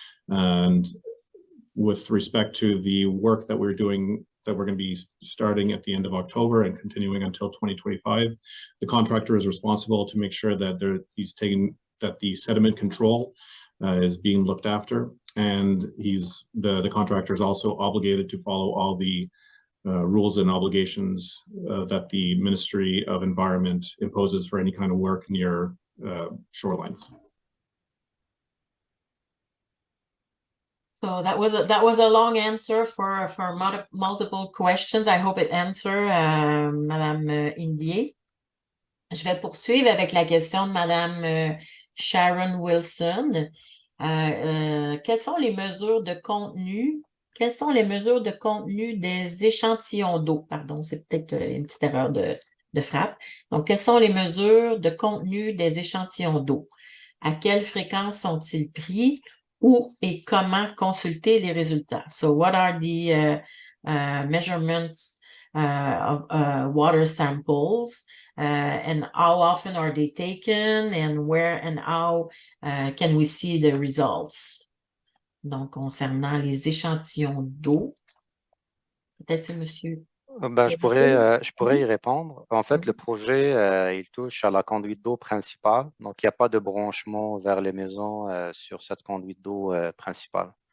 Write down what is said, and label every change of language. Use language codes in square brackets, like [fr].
[en] And with respect to the work that we're doing, that we're going to be starting at the end of October and continuing until 2025, the contractor is responsible to make sure that that the sediment control is being looked after, and the contractor is also obligated to follow all the rules and obligations that the Ministry of Environment imposes for any kind of work near shorelines. So that was a long answer for multiple questions. I hope it answered, Madame Indier. [fr] Je vais poursuivre avec la question de Madame Sharon Wilson. Quelles sont les mesures de contenu? Quelles sont les mesures de contenu des échantillons d'eau? Pardon, c'est peut-être une petite erreur de frappe. Donc, quelles sont les mesures de contenu des échantillons d'eau? À quelle fréquence sont-ils pris? Où et comment consulter les résultats? [en] So, what are the measurements of water samples? And how often are they taken, and where and how can we see the results? [fr] Donc, concernant les échantillons d'eau, peut-être c'est monsieur. Je pourrais y répondre. En fait, le projet, il touche à la conduite d'eau principale. Donc, il n'y a pas de branchement vers les maisons sur cette conduite d'eau principale.